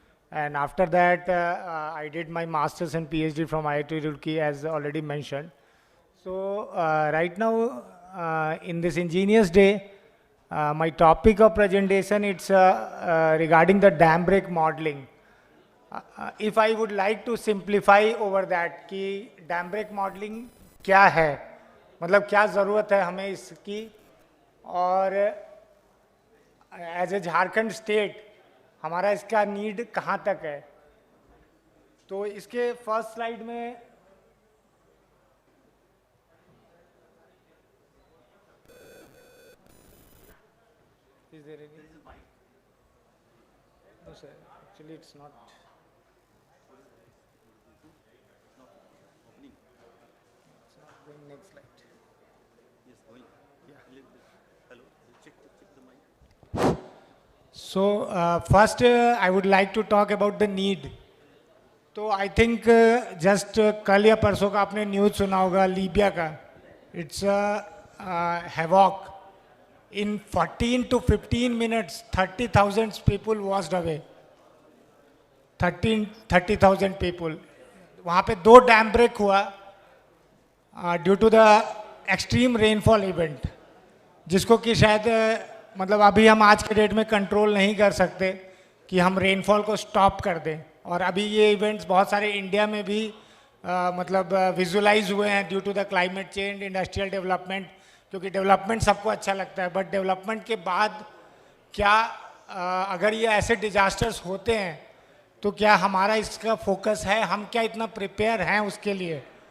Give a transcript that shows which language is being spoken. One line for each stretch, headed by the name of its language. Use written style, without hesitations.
English: And after that, I did my master's and PhD from IIT Roorkee, as already mentioned. So right now, in this Engineers Day, my topic of presentation, it's regarding the dam break modeling. If I would like to simplify over that
Hindi: कि dam break modelling क्या है, मतलब क्या ज़रूरत है हमें इसकी, और एज ए झारखंड स्टेट हमारा इसका नीड कहाँ तक है. तो इसके फर्स्ट स्लाइड में
English: is there any? No sir, actually it's not. Next slide. Yes, going. Yeah. Hello. Check the mic. So first I would like to talk about the need.
Hindi: तो
English: I think
Hindi: just कल या परसों का आपने news सुना होगा Libya का.
English: It's havoc. इन 14 to 15 minutes 30,000 people washed away. 30,000 people.
Hindi: वहाँ पे 2 डैम ब्रेक हुआ
English: due to the extreme rainfall event,
Hindi: जिसको कि शायद मतलब अभी हम आज के डेट में कंट्रोल नहीं कर सकते कि हम रेनफॉल को स्टॉप कर दें. और अभी ये इवेंट्स बहुत सारे इंडिया में भी मतलब विजुलाइज हुए हैं
English: due to the climate change,
Hindi: industrial development, क्योंकि डेवलपमेंट सबको अच्छा लगता है, बट डेवलपमेंट के बाद क्या अगर ये ऐसे डिजास्टर्स होते हैं तो क्या हमारा इसका फोकस है, हम क्या इतना प्रिपेयर हैं उसके लिए.